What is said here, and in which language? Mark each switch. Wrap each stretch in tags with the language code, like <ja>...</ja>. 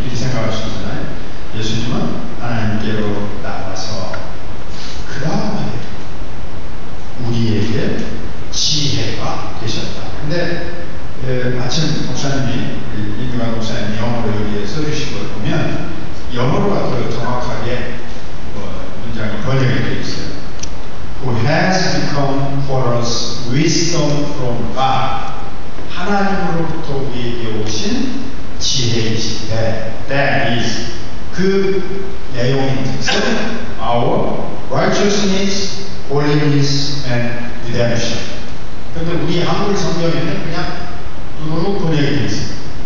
<ko>이렇게 생각할 수 있잖아요. 예수님은 하나님께로 나와서 그 다음에 우리에게 지혜가 되셨다. 근데 마침 목사님이 임유관 목사님이 영어로 여기에 써주신 걸 보면 영어로가 더 정확하게 문장이 번역이 되어 있어요.</ko> <en>Who has become for us wisdom from God.</en> <ko>하나님으로부터 우리에게 오신 지혜이시되</ko> <en>that is</en> <ko>그 내용인 즉슨</ko> <en>our righteousness, holiness and redemption.</en> <ko>그런데 우리 한글 성경에는 그냥 뚜루룩 번역이 되어 있습니다.</ko>